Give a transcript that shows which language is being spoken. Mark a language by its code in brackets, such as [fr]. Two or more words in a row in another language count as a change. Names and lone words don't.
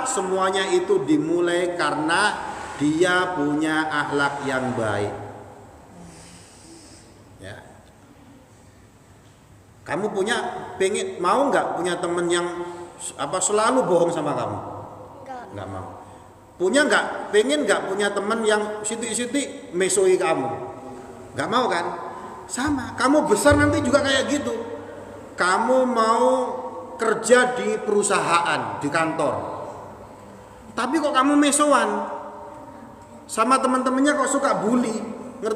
[id] Semuanya itu dimulai karena dia punya akhlak yang baik. Ya. Kamu mau nggak punya teman yang selalu bohong sama kamu? Nggak mau. Pengen nggak punya teman yang [jv] sitik-sitik mesoi [id] kamu? Nggak mau kan? Sama. Kamu besar nanti juga kayak gitu. Kamu mau kerja di perusahaan, di kantor. Tapi kok kamu mesoan? Sama teman-temannya kok suka bully.